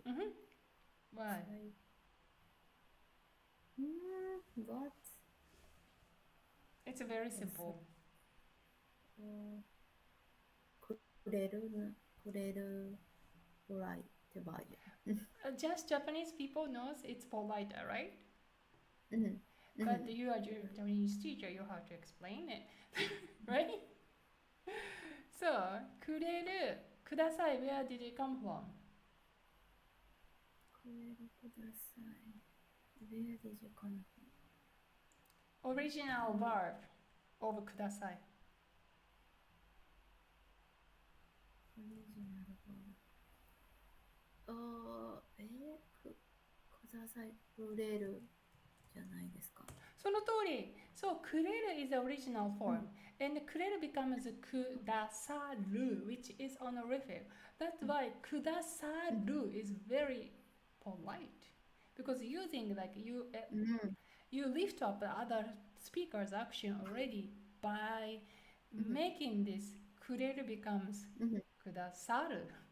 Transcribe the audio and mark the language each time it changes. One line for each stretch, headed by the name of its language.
English: Mm-hmm. Why?
Japanese: さい。
English: what? It's very simple.
Japanese: くれるくれるぐらいって場合。
English: Just Japanese people knows it's polite, right?
Japanese: うん。
English: But you are Japanese teacher, you have to explain it, right? So, くれる、ください, where did it come from?
Japanese: くれるください。
English: Where did you come Original verb of ください.
Japanese: Original verb. ください。くれるじゃないですか。その通り。
English: So, くれる is the original form. And くれる becomes くださる, which is honorific. That's why くださる is very polite. Because using like you lift up the other speaker's action already by making this くれる becomes くださる.